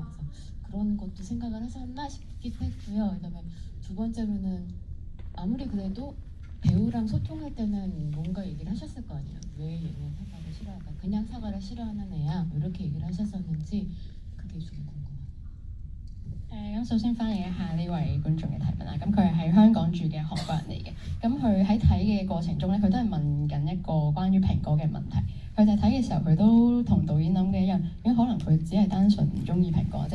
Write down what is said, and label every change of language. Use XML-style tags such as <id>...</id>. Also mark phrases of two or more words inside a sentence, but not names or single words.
<ko>그래서 그런 것도 생각을 하셨나 싶기도 했고요. 그다음에 두 번째로는 아무리 그래도 배우랑 소통할 때는 뭔가 얘기를 하셨을 거 아니에요. 왜 얘는 사과를 싫어할까? 그냥 사과를 싫어하는 애야. 이렇게 얘기를 하셨었는지 그게 좀 궁금해요.</ko> <yue>咁首先翻譯一下呢位觀眾嘅提問啦。咁佢係喺香港住嘅韓國人嚟嘅。咁佢喺睇嘅過程中咧，佢都係問緊一個關於蘋果嘅問題。佢哋睇嘅時候，佢都同導演諗嘅一樣，因為可能佢只係單純唔中意蘋果啫。</yue>